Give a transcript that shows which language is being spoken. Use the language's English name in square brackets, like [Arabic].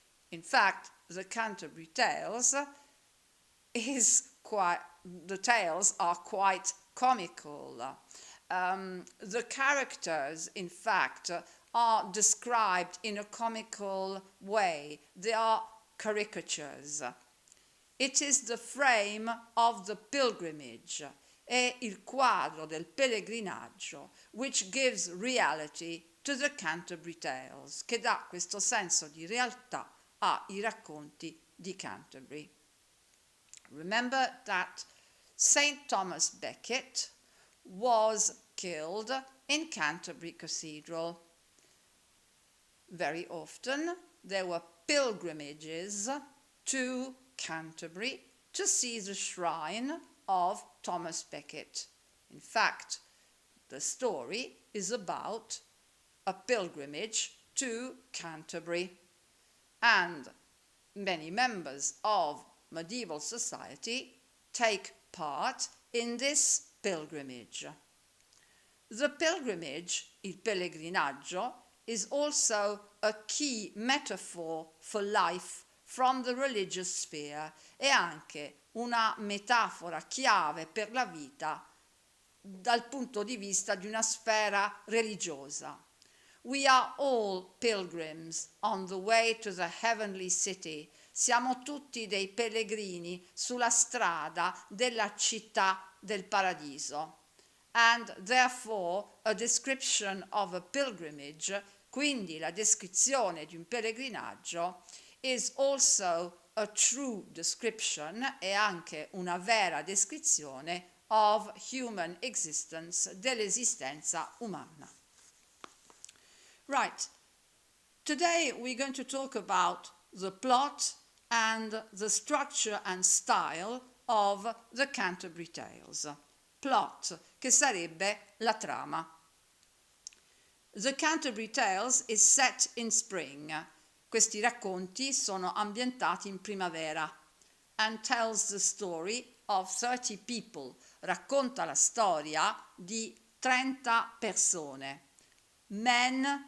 [English] In fact, the Canterbury Tales the tales are quite comical. The characters, in fact, are described in a comical way. They are caricatures. It is the frame of the pilgrimage, [Italian] è il quadro del pellegrinaggio, [English] which gives reality to the Canterbury Tales, [Italian] che dà questo senso di realtà ai racconti di Canterbury. [English] Remember that St. Thomas Becket was killed in Canterbury Cathedral. Very often there were pilgrimages to Canterbury to see the shrine of Thomas Becket. In fact, the story is about a pilgrimage to Canterbury, and many members of medieval society take part in this pilgrimage. The pilgrimage, [Italian] il pellegrinaggio, [English] is also a key metaphor for life from the religious sphere, [Italian] è anche una metafora chiave per la vita dal punto di vista di una sfera religiosa. [English] We are all pilgrims on the way to the heavenly city. [Italian] Siamo tutti dei pellegrini sulla strada della città del paradiso. [English] And therefore a description of a pilgrimage, [Italian] quindi la descrizione di un pellegrinaggio, [English] is also a true description, [Italian] è anche una vera descrizione [English] of human existence, [Italian] dell'esistenza umana. [English] Right, today we're going to talk about the plot and the structure and style of the Canterbury Tales. [Italian] Plot, che sarebbe la trama. [English] The Canterbury Tales is set in spring. [Italian] Questi racconti sono ambientati in primavera. [English] And tells the story of 30 people. [Italian] Racconta la storia di 30 persone. [English] Men,